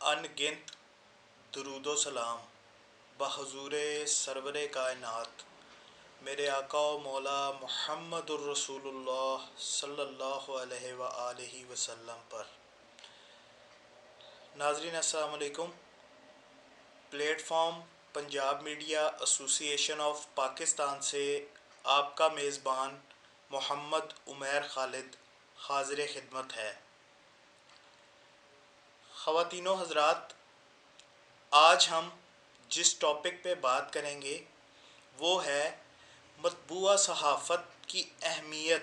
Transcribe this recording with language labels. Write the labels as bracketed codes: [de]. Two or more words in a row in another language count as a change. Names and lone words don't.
[ur] گنت درود و سلام بحضور سرور کائنات میرے آقا و مولا [ar] محمد رسول الله صلى الله عليه وآله وسلم [ur] پر. ناظرین [ar] السلام عليكم. [ur] پلیٹ فارم پنجاب میڈیا ایسوسی ایشن آف پاکستان سے آپ کا میزبان محمد عمیر خالد حاضر خدمت ہے. خواتین و حضرات، آج ہم جس ٹاپک پہ بات کریں گے وہ ہے مطبوعہ صحافت کی اہمیت.